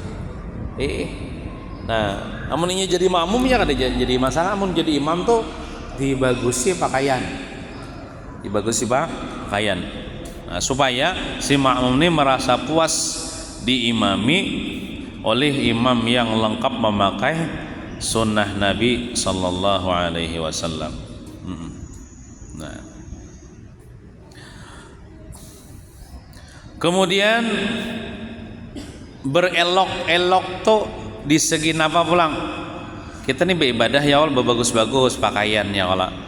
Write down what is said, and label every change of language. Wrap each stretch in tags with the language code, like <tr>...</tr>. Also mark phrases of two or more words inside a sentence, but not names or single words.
<bjn>Nah, namun ini jadi makmum ya kada jadi masalah. Namun jadi imam tuh dibagusi pakaian, pakaian. Nah, supaya si makmum ini merasa puas diimami oleh imam yang lengkap memakai sunnah Nabi</bjn> <ar>صلى الله عليه وسلم.</ar> <bjn>Nah, kemudian berelok-elok tuh di segi napa pulang kita nih beribadah ya Allah bagus-bagus pakaiannya Allah.</bjn>